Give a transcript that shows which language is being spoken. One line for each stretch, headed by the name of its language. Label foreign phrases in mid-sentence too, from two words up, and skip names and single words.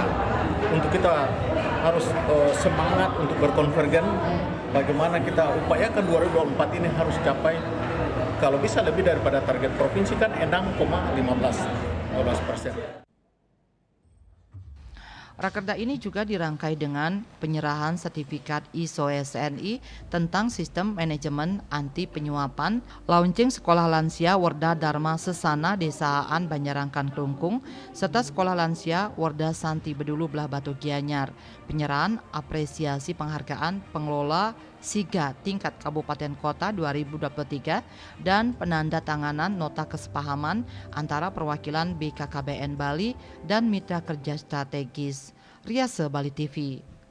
Indonesian: Untuk kita harus semangat untuk berkonvergen, bagaimana kita upayakan 2024 ini harus capai kalau bisa lebih daripada target provinsi kan 6,15%. Rakerda ini juga dirangkai dengan penyerahan sertifikat ISO SNI tentang sistem manajemen anti penyuapan, launching sekolah lansia Warda Dharma Sesana Desaan Banjarangkan Klungkung, serta sekolah lansia Warda Santi Bedulu Belah Batu Gianyar, penyerahan apresiasi penghargaan pengelola SIGA tingkat Kabupaten Kota 2023, dan penandatanganan nota kesepahaman antara perwakilan BKKBN Bali dan mitra kerja strategis. Riase Bali TV.